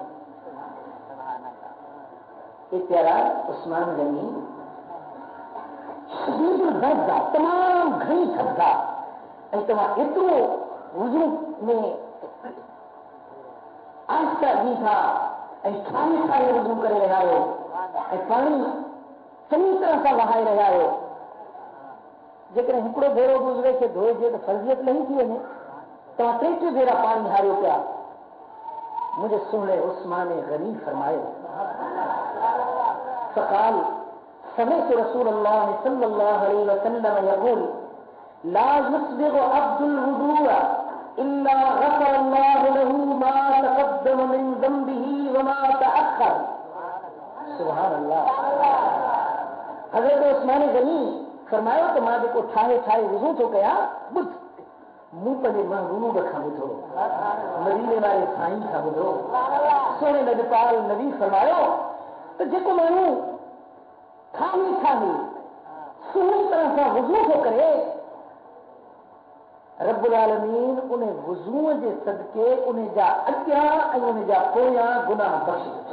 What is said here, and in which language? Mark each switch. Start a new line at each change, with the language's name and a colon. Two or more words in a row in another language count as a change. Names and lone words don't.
Sindhi: ये प्यारा उस्मान गनी
Arabic: شديد البرد
Sindhi: आहे, तमाम घणी थधि आहे, ऐं तव्हां एतिरो वुज़ू में आहिस्ता ॾी था ऐं ठाहे वुज़ू करे रहिया आहियो ऐं पाणी चङी तरह सां वहाए रहिया आहियो। जेकॾहिं हिकिड़ो भेरो गुज़रे खे धोइजे त फर्ज़ियत नहीं थी वञे, तव्हां टे भेरा पाणी हारियो पिया। मुंहिंजे सुहिणे उस्मान गनी फरमायो
Arabic: فقال سمعت رسول الله صلى الله عليه وسلم يقول لا يسبغ عبد الوضوء إلا غفر الله له ما تقدم من ذنبه وما تأخر. سبحان الله.
Sindhi: हज़रत उस्मान गनी फरमायो त मां जेको ठाहे वुज़ू थो कयां, ॿुध मूं पंहिंजे महबूब खां ॿुधो, मदीने वारे साईं खां ॿुधो। सोने नबीपाल नबी फरमायो त जेको माण्हू ठाहे सुठी तरह सां वुज़ू थो करे, रब्बुल आलमीन उन वुज़ूअ जे सदके उन जा अॻियां ऐं उन जा पोयां गुनाह बख़्शे।